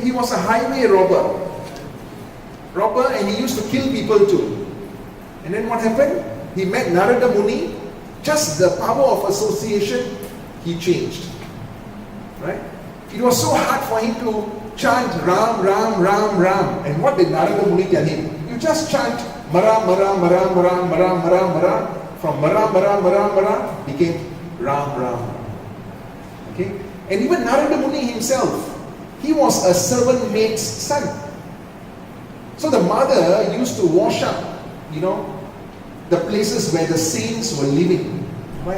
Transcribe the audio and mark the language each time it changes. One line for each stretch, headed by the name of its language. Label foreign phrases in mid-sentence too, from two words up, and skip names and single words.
English: He was a highway robber, and he used to kill people too. And then what happened? He met Narada Muni. Just the power of association, he changed. Right? It was so hard for him to chant Ram, Ram, Ram, Ram. And what did Narada Muni tell him? You just chant Mara, Mara, Mara, Mara, Mara, Mara, Mara. From Mara, Mara, Mara, Mara became Ram, Ram. Okay? And even Narada Muni himself, he was a servant maid's son. So the mother used to wash up, the places where the saints were living. Right?